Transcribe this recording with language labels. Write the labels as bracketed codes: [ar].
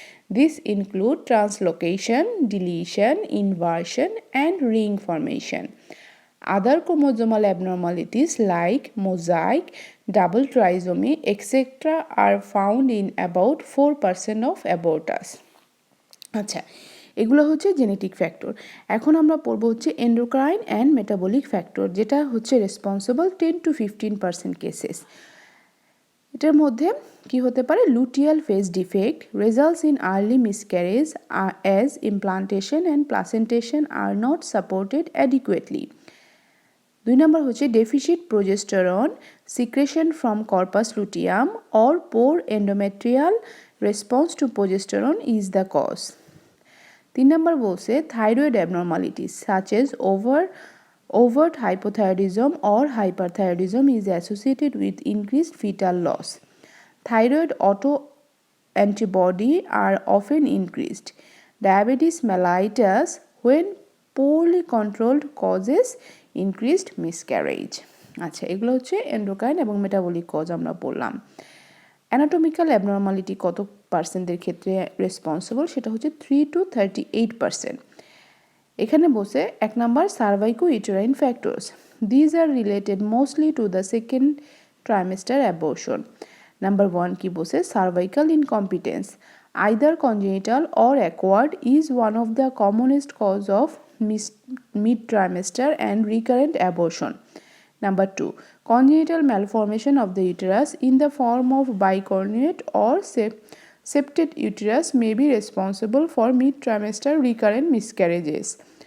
[en] These include translocation, deletion, inversion, and ring formation. Other chromosomal abnormalities like mosaic, double trisomy, etc. are found in about 4% of abortus. [bn] আচ্ছা, এগুলো হচ্ছে genetic factor. এখন আমরা পড়ব হচ্ছে endocrine and metabolic factor, যেটা হচ্ছে [en] Responsible 10 to 15% cases. [bn] এটার মধ্যে কি হতে পারে? [en] Luteal phase defect results in early miscarriage as implantation and placentation are not supported adequately. [bn] 2 নম্বর হচ্ছে [en] Deficit progesterone secretion from corpus luteum or poor endometrial response to progesterone is the cause. [bn] 3 নম্বর বলছে [en] Thyroid abnormalities such as overt hypothyroidism or hyperthyroidism is associated with increased fetal loss. Thyroid autoantibody are often increased. Diabetes mellitus, when poorly controlled, causes increased miscarriage. [bn] আচ্ছা, এগুলো হচ্ছে endocrine এবং metabolic cause আমরা বললাম। Anatomical abnormality কত পার্সেন্টের ক্ষেত্রে responsible? সেটা হচ্ছে [en] 3 to 38%। [bn] এখানে বসে 1 number [en] Cervico uterine factors. These are related mostly to the second trimester abortion. [bn] Number 1 কি বলছে, [en] Cervical incompetence either congenital or acquired is one of the commonest cause of mid-trimester and recurrent abortion. Number 2, congenital malformation of the uterus in the form of bicornuate or septate uterus may be responsible for mid-trimester recurrent miscarriages.